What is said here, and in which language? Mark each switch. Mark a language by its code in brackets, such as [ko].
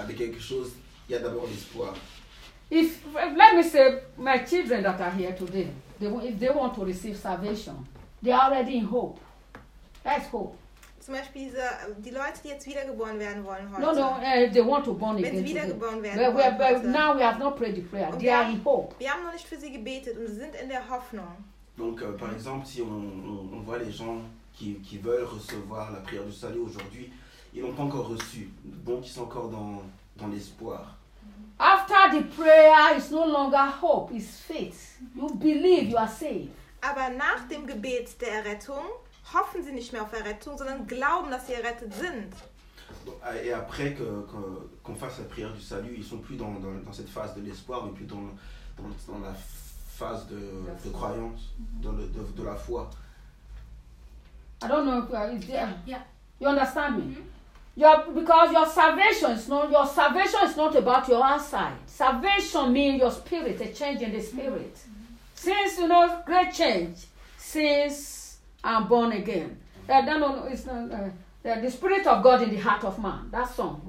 [fr] Avec quelque chose, il y a d'abord l'espoir. [en] If let me say my children that are here today, they if they want to receive salvation, they are already in hope. That's hope. [de] zum Beispiel diese, die Leute, die jetzt wiedergeboren werden wollen heute. [en] No, no, they want to born again. [de] Wenn sie wiedergeboren werden wollen. [en] But now we have not prayed the prayer. They are in hope. [de] Wir haben noch nicht für sie gebetet und sie sind in der Hoffnung. [fr] Donc, par exemple, si on voit les gens qui veulent recevoir la prière du salut aujourd'hui, ils n'ont pas encore reçu. Donc, ils sont encore dans l'espoir. [en] After the prayer, it's no longer hope, it's faith. You believe you are saved. [de] Aber nach dem Gebet der Errettung hoffen sie nicht mehr auf Errettung, sondern glauben, dass sie errettet sind. [fr] Et après qu'on fasse la prière du salut, ils sont plus dans cette phase de l'espoir, mais plus dans la phase de croyance, de la foi. [en] I don't know if you are there. Yeah. You understand me? Mm-hmm. Because your salvation is not about your outside. Salvation means your spirit, a change in the spirit. Mm-hmm. Since you know great change, since I'm born again. The spirit of God in the heart of man. That song.